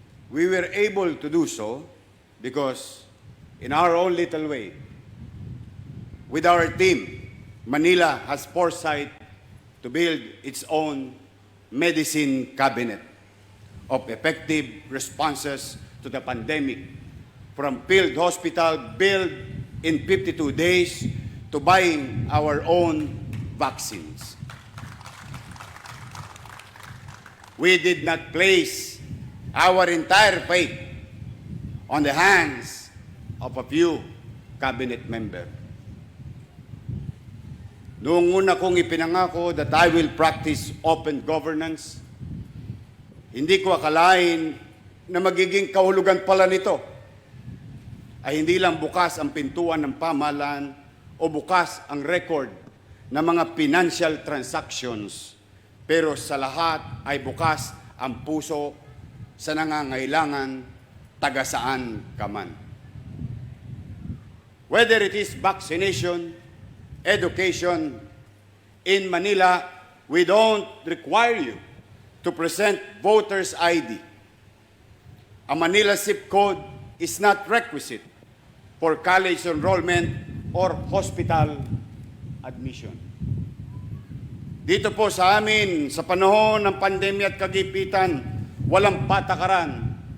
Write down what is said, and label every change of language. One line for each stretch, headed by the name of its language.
English: We were able to do so because in our own little way, with our team, Manila has foresight to build its own medicine cabinet of effective responses to the pandemic, from field hospital built in 52 days to buying our own vaccines. We did not place our entire faith on the hands of a few cabinet members.
Filipino: Noong una kong ipinangako
English: that I will practice open governance,
Filipino: hindi ko akalain na magiging kahulugan pala nito ay hindi lang bukas ang pintuan ng pamahalaan o bukas ang record ng mga financial transactions, pero sa lahat ay bukas ang puso sa nangangailangan taga saan ka man.
English: Whether it is vaccination, education, in Manila, we don't require you to present voter's ID. A Manila zip code is not requisite for college enrollment or hospital admission.
Filipino: Dito po sa amin, sa panahon ng pandemya at kagipitan, walang patakaran.